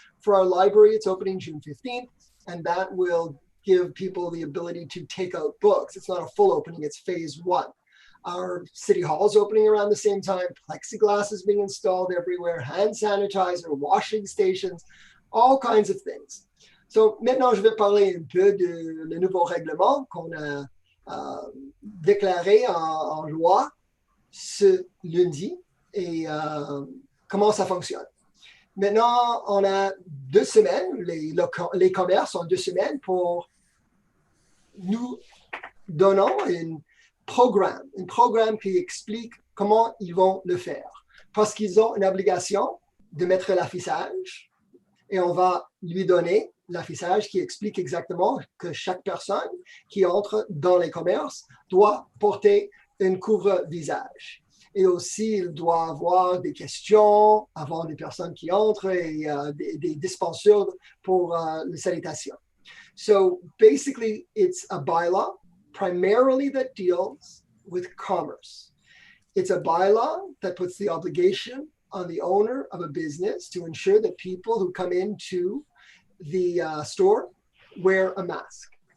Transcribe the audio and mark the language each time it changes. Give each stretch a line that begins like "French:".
English: For our library, it's opening June 15th, and that will give people the ability to take out books. It's not a full opening, it's phase 1. Our city hall is opening around the same time, plexiglass is being installed everywhere, hand sanitizer, washing stations, all kinds of things.
French: So maintenant, je vais parler un peu de le nouveau règlement qu'on a déclaré en loi ce lundi et comment ça fonctionne. Maintenant, on a 2 semaines, les commerces ont 2 semaines pour nous donner un programme qui explique comment ils vont le faire. Parce qu'ils ont une obligation de mettre l'affichage et on va lui donner l'affichage qui explique exactement que chaque personne qui entre dans les commerces doit porter un couvre-visage. Et aussi, il doit avoir des questions avant des personnes qui entrent et des dispenseurs pour les salutations.
English: So basically, it's a bylaw primarily that deals with commerce. It's a bylaw that puts the obligation on the owner of a business to ensure that people who come into the store wear a mask.